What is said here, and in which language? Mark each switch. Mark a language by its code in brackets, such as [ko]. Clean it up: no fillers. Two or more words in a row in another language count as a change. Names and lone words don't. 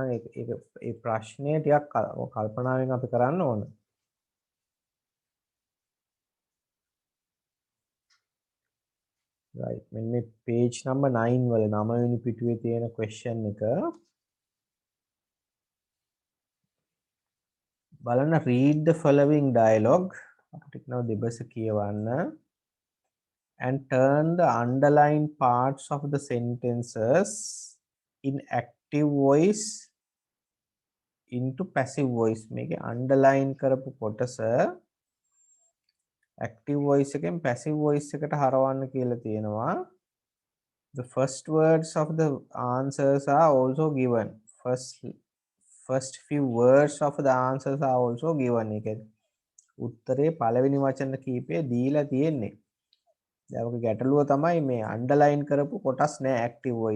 [si] ඒ ප්‍රශ්නේ ටිකක් කල්පනාවෙන් අපි කරන්න ඕන. right මෙන්න මේ [en] page number [si] 9 වල 9 වෙනි පිටුවේ තියෙන question එක බලන්න. [en] read the following dialogue. [si] අපිට කියනවා දෙබස කියවන්න [en] and turn the underlined parts of the sentences in active voice into passive voice. [si] මේකේ underline කරපු කොටස [en] active voice [si] එකෙන් [en] passive voice [si] එකට හරවන්න කියලා තියෙනවා. [en] The first words of the answers are also given. First few words of the answers are also given. [si] එක උත්තරේ පළවෙනි වචන කීපය දීලා තියෙන්නේ. දැන් ඔක ගැටලුව තමයි මේ underline කරපු කොටස් නෑ [en] active voice.